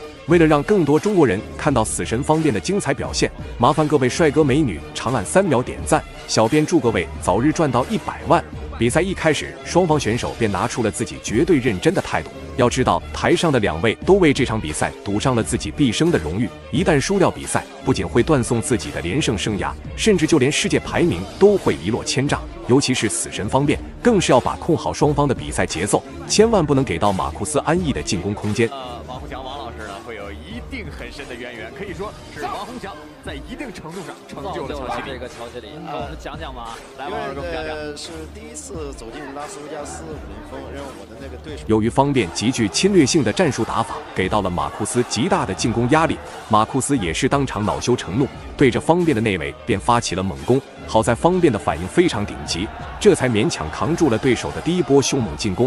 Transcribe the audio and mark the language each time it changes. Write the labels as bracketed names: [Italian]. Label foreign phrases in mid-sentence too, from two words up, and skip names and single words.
[Chinese] 為了讓更多中國人看到死神方便的精彩表現，麻煩各位帥哥美女長按3秒點讚，小編祝各位早日賺到100萬。比賽一開始，雙方選手便拿出了自己絕對認真的態度。要知道，台上的2位都為這場比賽賭上了自己畢生的榮譽，一旦輸掉比賽，不僅會斷送自己的連勝生涯，甚至就連世界排名都會一落千丈。尤其是死神方便，更是要把控好双方的比賽節奏，千萬不能給到馬庫斯安逸的進攻空間。王洪祥王老师呢，会有一定很深的淵源，可以說是王洪祥在一定程度上成就了乔西里。这个乔西里，跟我们講講吧。來，王老師跟我們講講。是第一次走進拉斯維加斯50分，讓我的那個對手。由於方便極具侵略性的戰術打法，給到了馬庫斯極大的進攻壓力。馬庫斯也是當場惱羞成怒，對着方便的內圍便發起了猛攻。好在方便的反應非常頂級，這才勉強扛住了對手的第一波兇猛進攻。